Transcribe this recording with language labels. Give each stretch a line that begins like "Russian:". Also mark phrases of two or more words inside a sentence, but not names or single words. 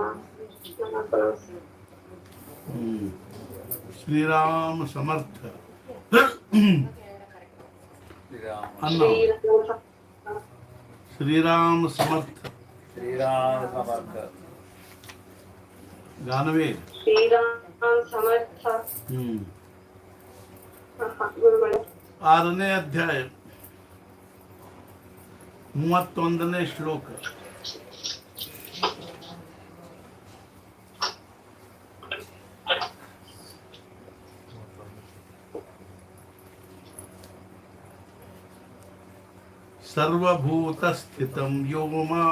Marathi: श्री राम समर्थ। श्री राम समर्थ। श्री राम समर्थ। गानवे श्री राम समर्थ। ಗುರುಗಳೇ
Kannada: 6ನೇ ಅಧ್ಯಾಯ 31ನೇ ಶ್ಲೋಕ.
Sanskrit: सर्वभूतस्थितं यो मां